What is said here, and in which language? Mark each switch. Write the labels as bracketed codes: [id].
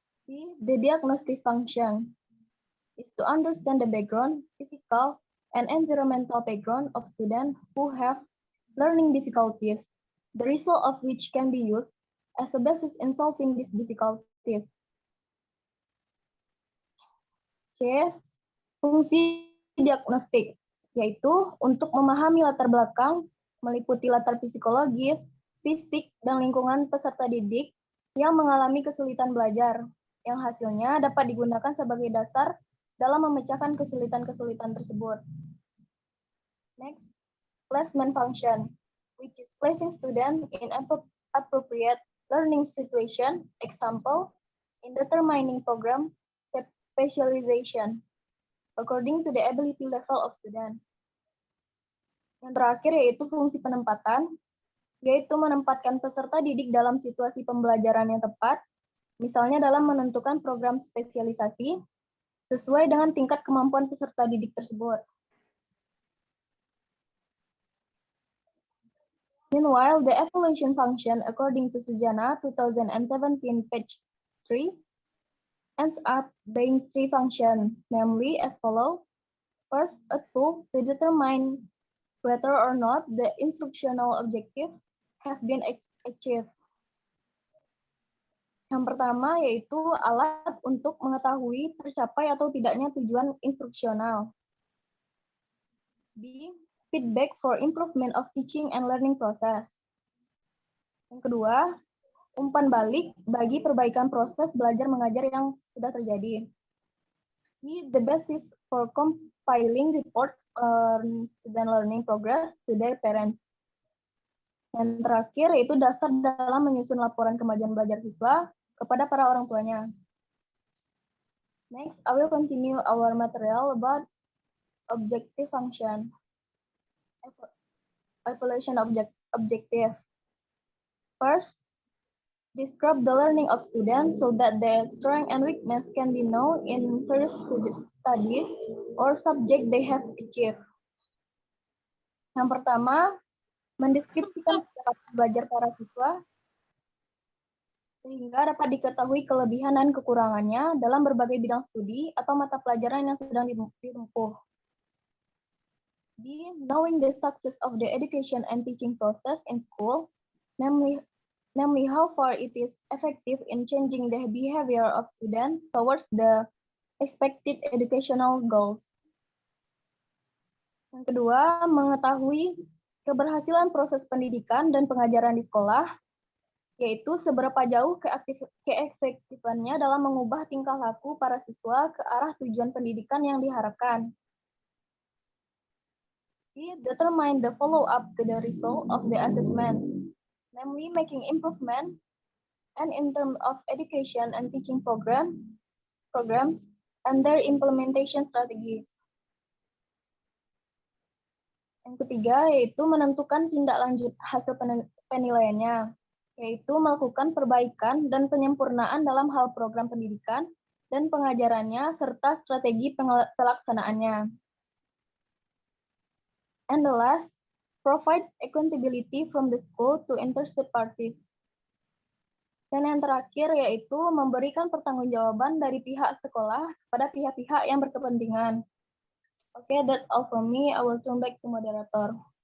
[en] The diagnostic function is to understand the background, physical, and environmental background of students who have learning difficulties, the result of which can be used as a basis in solving these difficulties. C. [id] Fungsi diagnostik, yaitu untuk memahami latar belakang, meliputi latar psikologis, fisik, dan lingkungan peserta didik yang mengalami kesulitan belajar, yang hasilnya dapat digunakan sebagai dasar dalam memecahkan kesulitan-kesulitan tersebut. [en] Next, placement function, which is placing students in appropriate learning situation, example, in determining program specialization, according to the ability level of student. [id] Yang terakhir yaitu fungsi penempatan, yaitu menempatkan peserta didik dalam situasi pembelajaran yang tepat, misalnya dalam menentukan program spesialisasi, sesuai dengan tingkat kemampuan peserta didik tersebut. [en] Meanwhile, the evaluation function, according to Sujana 2017, page 3, ends up being three functions, namely as follows. First, a tool to determine whether or not the instructional objective have been achieved. [id] Yang pertama yaitu alat untuk mengetahui tercapai atau tidaknya tujuan instruksional. [en] B. Feedback for improvement of teaching and learning process. [id] Yang kedua, umpan balik bagi perbaikan proses belajar mengajar yang sudah terjadi. C. [en] The basis for compiling reports on student learning progress to their parents. [id] Yang terakhir yaitu dasar dalam menyusun laporan kemajuan belajar siswa kepada para orang tuanya. [en] Next, I will continue our material about objective function. Evaluation objective. First, describe the learning of students so that their strength and weakness can be known in various studies or subject they have achieved. [id] Yang pertama, mendeskripsikan belajar para siswa sehingga dapat diketahui kelebihan dan kekurangannya dalam berbagai bidang studi atau mata pelajaran yang sedang ditempuh. [en] B. Knowing the success of the education and teaching process in school, namely how far it is effective in changing the behavior of students towards the expected educational goals. [id] Yang kedua, mengetahui keberhasilan proses pendidikan dan pengajaran di sekolah, yaitu seberapa jauh keefektifannya dalam mengubah tingkah laku para siswa ke arah tujuan pendidikan yang diharapkan. [en] C. Determine the follow-up to the result of the assessment, namely making improvement and in terms of education and teaching programs and their implementation strategies. [id] Yang ketiga, yaitu menentukan tindak lanjut hasil penilaiannya, yaitu melakukan perbaikan dan penyempurnaan dalam hal program pendidikan dan pengajarannya, serta strategi pelaksanaannya. [en] And the last, provide accountability from the school to interested parties. [id] Dan yang terakhir yaitu memberikan pertanggungjawaban dari pihak sekolah kepada pihak-pihak yang berkepentingan. [en] Okay, that's all from me. I will turn back to moderator.